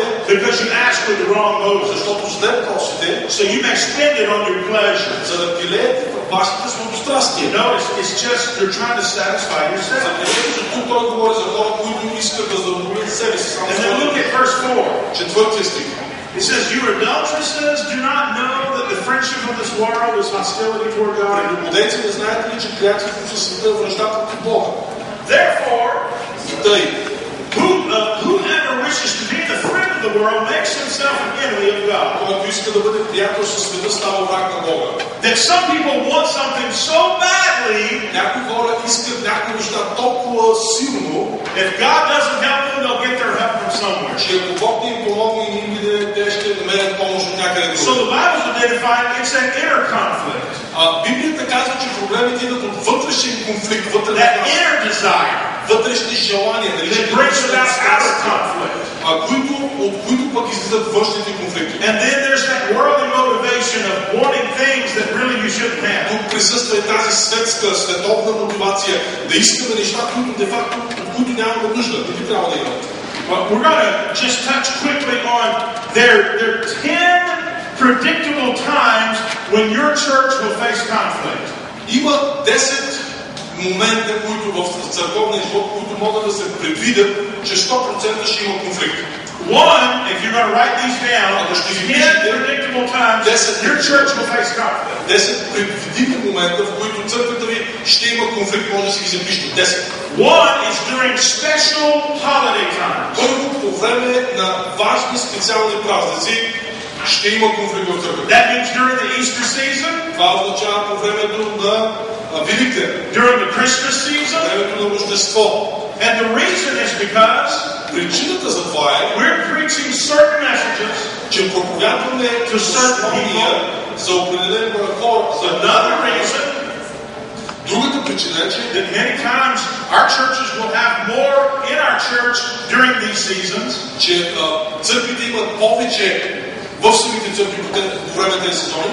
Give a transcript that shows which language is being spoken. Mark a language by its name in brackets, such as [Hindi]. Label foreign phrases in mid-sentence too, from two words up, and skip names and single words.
[English] Because you ask with the wrong motive. [Bulgarian] защото зле просите, [English] So you may spend it on your pleasure. [Bulgarian] за да пилеете в вашите сладострастия. [English] Notice, it's just you're trying to satisfy yourself. [Bulgarian] Забележете, че тук той говори за хора, които искат да задоволят себе си. [English] And then look at verse 4. [Bulgarian] Четвъртия стих. [English] It says, you adulteresses do not know that the friendship of this world is hostility toward God. [Bulgarian] Прелюбодейци, не знаете ли, че приятелството със света е вражда против Бога? [English] Therefore, [Bulgarian] Тъй, [English] whoever wishes to be the friend of the world makes himself an enemy of God. [Bulgarian] който иска да бъде приятел със света, става враг на Бога. [English] That some people want something so badly, [Bulgarian] Някои хора искат някои неща толкова силно, [English] if God doesn't help them, they'll get their help from somewhere. [Bulgarian] че ако Бог не им помогне и им биде, те ще намерят помощ от някъде [English] So [Bulgarian] друго. [English] the Bible's identifying it's an inner conflict. [Bulgarian] Библията казва, че проблемите идват от вътрешен конфликт, вътрешен [English] That inner desire. [Bulgarian] вътрешни желания, [English] that brings about outer conflict. [Bulgarian] от които пък излизат външните конфликти. [English] And then there's that worldly motivation of wanting things that really you shouldn't have. [Bulgarian] Тук присъства и тази световна мотивация да искаме неща, които [Latin] de facto, [Bulgarian] от които нямаме нужда, не би трябва да имаме. [English] But we're going to just touch quickly on there are 10 predictable times when your church will face conflict. [Bulgarian] Има 10 момента, които в църковния живот, които могат да се предвидят, че 100% ще има конфликт. [English] One, if you're going to write these down, 10 predictable times your church will face conflict. [Bulgarian] 10 предвидими момента, в които църквата ви ще има конфликт, може да си ги запишете. [English] 10. One is during special holiday times. [Bulgarian] Първо, по време на важни специални празници ще има конфликт в църквата. [English] That means during the Easter season. [Bulgarian] Това означава по времето на Великден. [English] During the Christmas season. [Bulgarian] Времето на Рождество. [English] And the reason is because [Bulgarian] причината за това е, [English] we're preaching certain messages [Bulgarian] че проповядваме послания за определен брой хора. [English] Another reason, [Bulgarian] другата причина е, че [English] that many times our churches will have more in our church during these seasons. [Bulgarian] Че църквите имат повече в самите църкви по време тези сезони.